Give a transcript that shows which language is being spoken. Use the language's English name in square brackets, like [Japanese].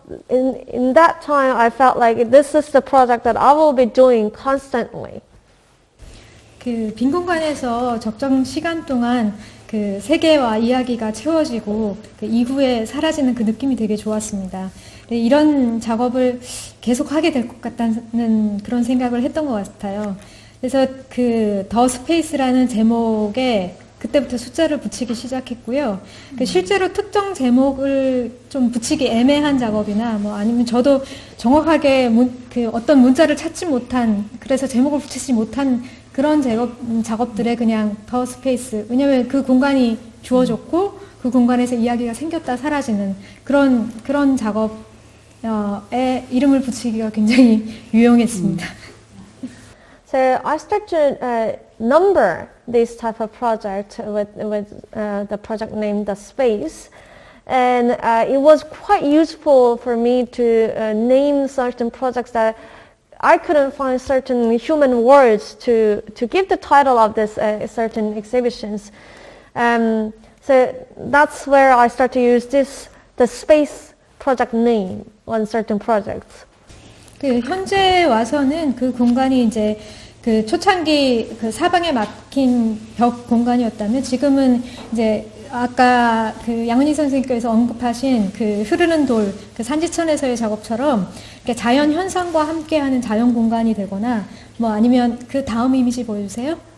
[English] In that time, I felt like this is the project that I will be doing constantly. [Korean] 빈 공간에서 적정 시간 동안 세계와 이야기가 채워지고 이후에 사라지는 그 느낌이 되게 좋았습니다. 이런 작업을 계속 하게 될 것 같다는 그런 생각을 했던 것 같아요. 그래서 더 스페이스라는 제목에 그때부터 숫자를 붙이기 시작했고요. 실제로 특정 제목을 좀 붙이기 애매한 작업이나 아니면 저도 정확하게 어떤 문자를 찾지 못한, 그래서 제목을 붙이지 못한 그런 작업들에 그냥 더 스페이스, 왜냐면 그 공간이 주어졌고 그 공간에서 이야기가 생겼다 사라지는 그런 작업에 이름을 붙이기가 굉장히 유용했습니다. [English] So I started to number this type of project with the project named The Space, and it was quite useful for me to name certain projects that I couldn't find certain human words to give the title of this certain exhibitions. So that's where I start to use the space project name on certain projects. [Korean] 현재 와서는 그 공간이 이제 초창기 사방에 막힌 벽 공간이었다면 지금은 이제 아까 양은희 선생님께서 언급하신 흐르는 돌, 산지천에서의 작업처럼 이렇게 자연 현상과 함께하는 자연 공간이 되거나 아니면 그 다음 이미지 보여주세요.